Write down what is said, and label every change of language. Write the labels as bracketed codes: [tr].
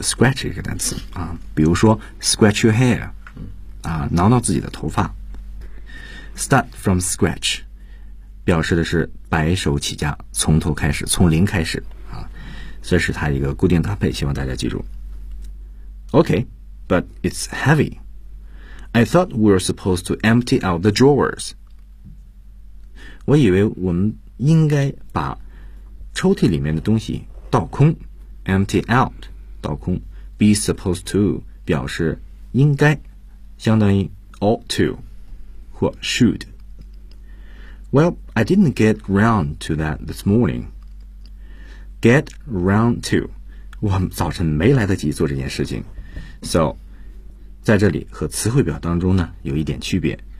[zh] Scratch 这个单词啊，比如说 [en] scratch your hair， [zh] 啊，挠挠自己的头发。 [en] Start from scratch. [zh] 表示的是白手起家，从头开始，从零开始啊，这是它一个固定搭配，希望大家记住。 [en] Okay, but it's heavy. I thought we were supposed to empty out the drawers. [zh] 我以为我们应该把抽屉里面的东西倒空 ，empty out， 倒空。 Be supposed to 表示应该，相当于 ought to 或 should。 [en] Well, I didn't get round to that this morning. Get round to. [zh] 我早晨没来得及做这件事情。So, 在这里和词汇表当中呢，有一点区别。